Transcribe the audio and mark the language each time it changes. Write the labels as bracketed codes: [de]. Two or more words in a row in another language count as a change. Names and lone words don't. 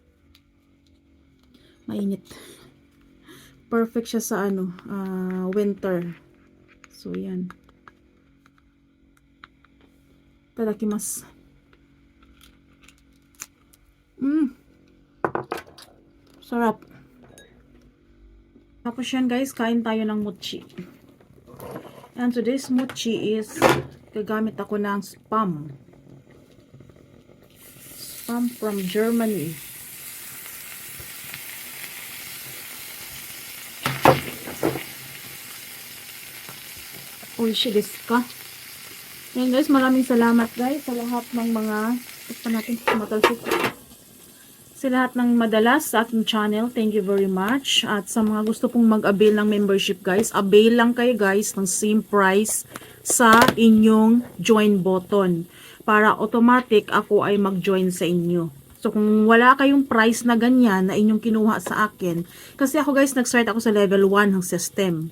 [tl] Mainit. Perfect siya sa winter. So yan. Tadakimasu. Sarap. Tapos yan guys, kain tayo ng mochi. [en] And today's mochi is, [tl] gagamit ako ng Spam. [en] Spam from Germany. [ja] Oishi desu ka? [tl] Yan guys, maraming salamat guys sa lahat ng mga, sa lahat ng madalas sa aking channel. [en] Thank you very much. [tl] At sa mga gusto pong mag-avail ng membership guys, avail lang kayo guys ng [en] same price [tl] sa inyong [en] join button [tl] para automatic ako ay mag-join sa inyo. So kung wala kayong price na ganyan na inyong kinuha sa akin, kasi ako guys, nag-start ako sa level 1 ng system.